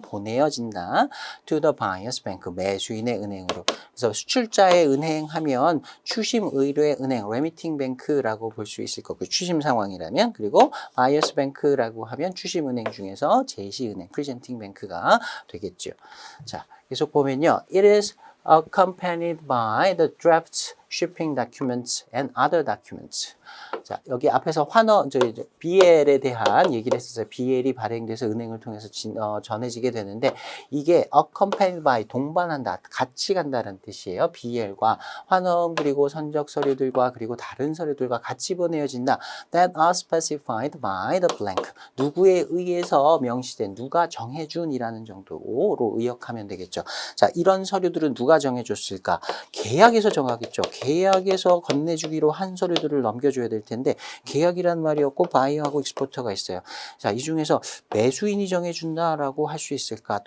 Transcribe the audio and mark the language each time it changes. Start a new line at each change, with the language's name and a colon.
Korean: 보내어진다.
English: to the buyer's bank.
Korean: 매수인의 은행으로. 그래서 수출자의 은행 하면 추심 의뢰 은행, remitting bank라고 볼 수 있을 거고 추심 상황이라면 그리고 buyer's bank라고 하면 추심 은행 중에서 제시 은행, presenting bank가 되겠죠. 자, 계속 보면요.
English: It is accompanied by the draft shipping documents and other documents.
Korean: 자, 여기 앞에서 BL에 대한 얘기를 했었어요. BL이 발행돼서 은행을 통해서 전해지게 되는데 이게
English: accompanied by
Korean: 동반한다, 같이 간다는 뜻이에요. BL과 환원 그리고 선적 서류들과 그리고 다른 서류들과 같이 보내어진다.
English: That are specified by the blank.
Korean: 누구에 의해서 명시된, 누가 정해준이라는 정도로 의역하면 되겠죠. 자, 이런 서류들은 누가 정해줬을까? 계약에서 정하겠죠. 계약에서 건네주기로 한 서류들을 넘겨줘야 될 텐데 계약이란 말이 없고 바이어하고 익스포터가 있어요. 자, 이 중에서 매수인이 정해준다라고 할 수 있을까?